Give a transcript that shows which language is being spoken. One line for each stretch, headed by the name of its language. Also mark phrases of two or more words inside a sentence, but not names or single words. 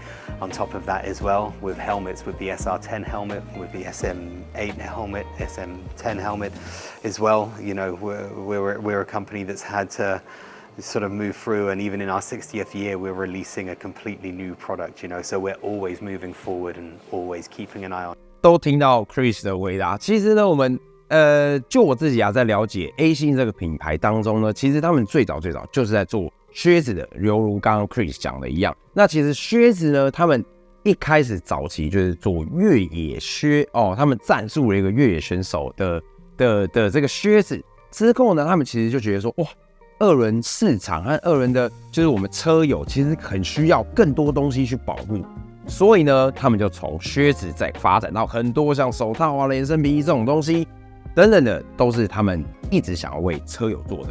English: On top of that as well, with helmets, with the SR10 helmet, with the SM8 helmet, SM10 helmet as well. We're a company that's had to sort of move through, and even in our 60th year, we're releasing a completely new product, so we're always moving forward and always keeping an eye on.
Chinese: 都听到 Chris 的回答。其实呢，我们就我自己在了解 A 信这个品牌当中呢，其實他們最早就是在做靴子的，猶如剛剛 Chris 講的一樣。那其實靴子呢，他們一開始早期就是做越野靴哦，他們贊助了一個越野選手的這個靴子之後呢，他們其實就覺得說，哇，二輪市場和二輪的，就是我們車友其實很需要更多東西去保護。所以呢，他們就從靴子再發展到很多像手套啊、連身皮衣這種東西等等的，都是他們一直想要為車友做的。